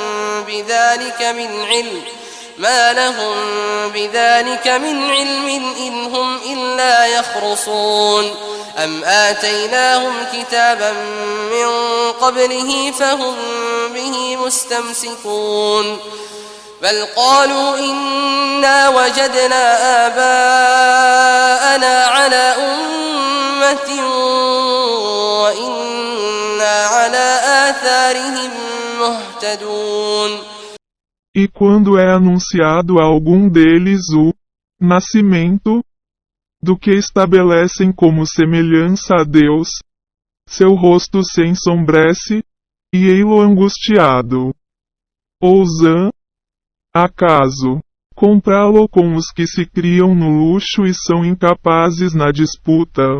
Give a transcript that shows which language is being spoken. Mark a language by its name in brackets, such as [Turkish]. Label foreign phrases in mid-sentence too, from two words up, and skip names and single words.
[Arabic] بذلك من علم إن هم إلا يخرصون أم آتيناهم كتابا من قبله فهم به مستمسكون بل قالوا إنا وجدنا آباءنا على أمة وإنا على آثارهم مهتدون. [Portuguese] E quando é anunciado a algum deles o nascimento, do que estabelecem como semelhança a Deus, seu rosto se ensombrece, e ei-lo angustiado. Ousã, acaso, comprá-lo com os que se criam no luxo e são incapazes na disputa?